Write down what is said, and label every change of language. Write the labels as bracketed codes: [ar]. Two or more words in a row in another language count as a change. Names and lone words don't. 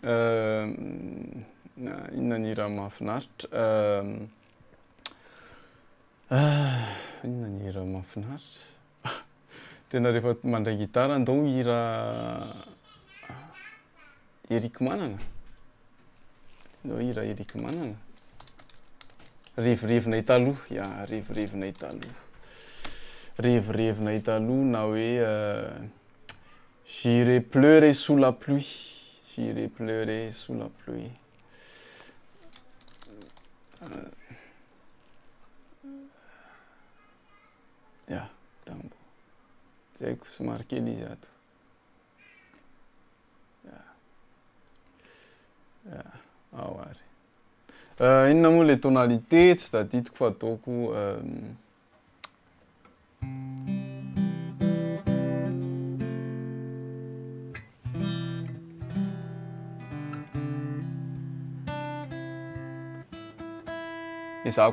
[mg] inona ny hira mahafinaritra inona ny hira mahafinaritra tena rehefa mandray gitara ndao hira Eriky Manana ndao hira Eriky Manana revirevinay taloha ya revirevinay taloha revirevinay taloha na hoe [fr] j'irai pleurer sous la pluie j'irai pleurer sous la pluie [mg] ya tambo zaiko somary kely izy ato ao ary inona moa [fr] le tonalité [mg] tsy tadidiko fa ataoko izahako